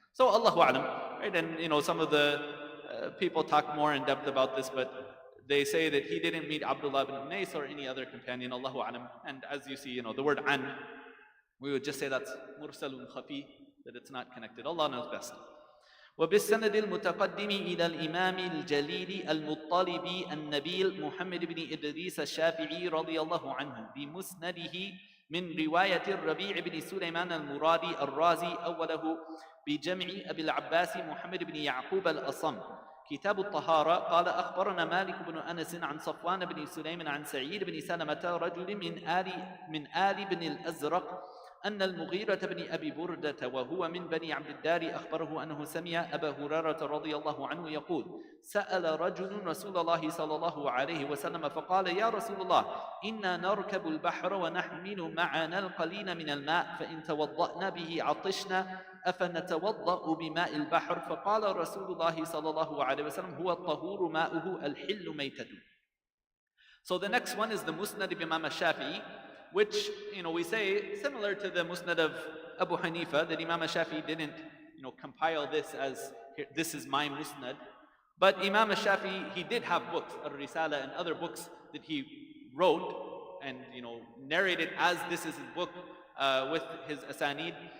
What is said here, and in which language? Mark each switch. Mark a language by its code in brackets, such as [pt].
[en] So Allahu A'lam, right? And some of the people talk more in depth about this, but they say that he didn't meet Abdullah ibn Unais or any other companion, Allahu A'lam. And as you see, the word an, we would just say that's mursalun khafi, that it's not connected. Allah knows best. [ar] وبالسند المتقدم إلى الإمام الجليل المطلبي النبيل محمد بن إدريس الشافعي رضي الله عنه بمسنده من رواية الربيع بن سليمان المرادي الرازي أوله بجمع أبي العباس محمد بن يعقوب الأصم. كتاب الطهارة. قال أخبرنا مالك بن أنس عن صفوان بن سليم عن سعيد بن سلمة رجل من آل بن الأزرق أن المغيرة بن أبي بردة وهو من بني عبد الدار أخبره أنه سمع أبا هريرة رضي الله عنه يقول: سأل رجل رسول الله صلى الله عليه وسلم فقال: يا رسول الله، إنا نركب البحر ونحمل معنا القليل من الماء، فإن توضأنا به عطشنا، أفنتوضأ بماء البحر؟ فقال رسول الله صلى الله عليه وسلم: هو الطهور ماؤه الحل ميتته. [en] So the next one is the Musnad of Imam al-Shafi'i, which, we say similar to the Musnad of Abu Hanifa, that Imam al-Shafi'i didn't, compile this as, this is my Musnad. But Imam al-Shafi'i, he did have books, Al-Risala and other books that he wrote and, narrated as this is his book with his asanid.